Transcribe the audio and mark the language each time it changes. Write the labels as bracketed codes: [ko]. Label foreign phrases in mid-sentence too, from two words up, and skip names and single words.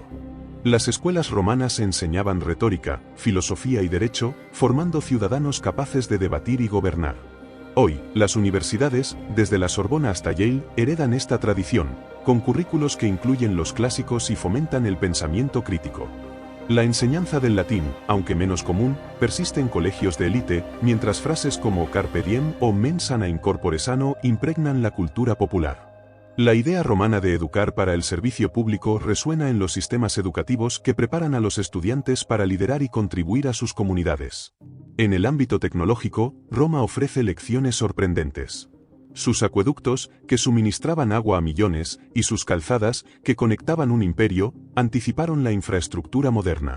[es] Las escuelas romanas enseñaban retórica, filosofía y derecho, formando ciudadanos capaces de debatir y gobernar. Hoy, las universidades, desde la Sorbona hasta Yale, heredan esta tradición, con currículos que incluyen los clásicos y fomentan el pensamiento crítico. La enseñanza del latín, aunque menos común, persiste en colegios de élite, mientras frases como [la] carpe diem [es] o [la] mens sana in corpore sano [es] impregnan la cultura popular. La idea romana de educar para el servicio público resuena en los sistemas educativos que preparan a los estudiantes para liderar y contribuir a sus comunidades. En el ámbito tecnológico, Roma ofrece lecciones sorprendentes. Sus acueductos, que suministraban agua a millones, y sus calzadas, que conectaban un imperio, anticiparon la infraestructura moderna.